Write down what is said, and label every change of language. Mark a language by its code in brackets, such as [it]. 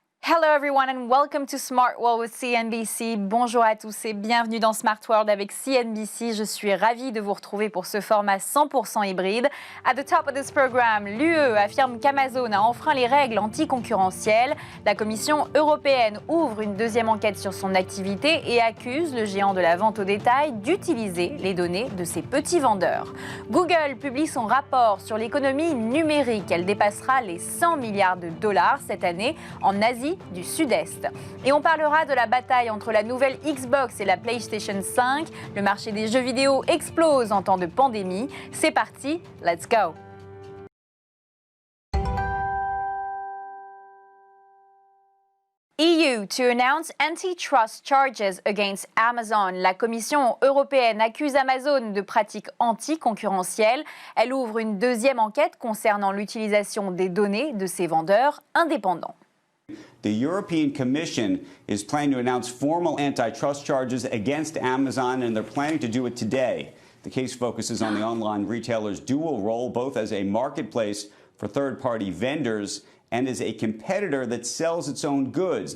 [en] Hello everyone and welcome to Smart World with CNBC. [fr] Bonjour à tous et bienvenue dans Smart World avec CNBC. Je suis ravie de vous retrouver pour ce format 100% hybride. [en] At the top of this program, [fr] l'UE affirme qu'Amazon a enfreint les règles anticoncurrentielles. La Commission européenne ouvre une deuxième enquête sur son activité et accuse le géant de la vente au détail d'utiliser les données de ses petits vendeurs. Google publie son rapport sur l'économie numérique. Elle dépassera les 100 milliards de dollars cette année en Asie du Sud-Est. Et on parlera de la bataille entre la nouvelle Xbox et la PlayStation 5. Le marché des jeux vidéo explose en temps de pandémie. C'est parti, [en] let's go! EU to announce antitrust charges against Amazon. [fr] La Commission européenne accuse Amazon de pratiques anticoncurrentielles. Elle ouvre une deuxième enquête concernant l'utilisation des données de ses vendeurs indépendants. [en] The European Commission is planning to announce formal antitrust charges against Amazon, and they're planning to do it today. The case focuses on the online retailer's dual role, both as a marketplace for third-party vendors and as a competitor that sells its own goods.